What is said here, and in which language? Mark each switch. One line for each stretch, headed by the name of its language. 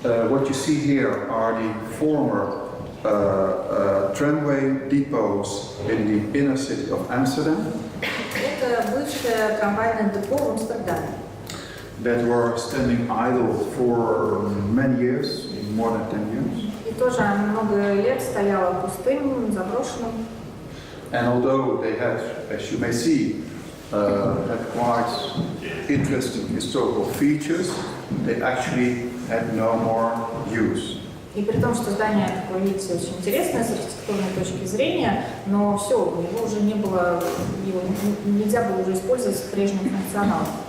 English: What you see here are the former tramway depots in the inner city of Amsterdam.
Russian: Это бывшее трамвайное депо в Амстердаме.
English: That were standing idle for many years, more than 10 years.
Russian: И тоже много лет стояло пустым, заброшенным.
English: And although they had, as you may see, had quite interesting historical features, they actually had no more use.
Russian: И при том, что здание, как вы видите, очень интересное с архитектурной точки зрения, но все, его уже не было, его нельзя было уже использовать с прежним функционалом.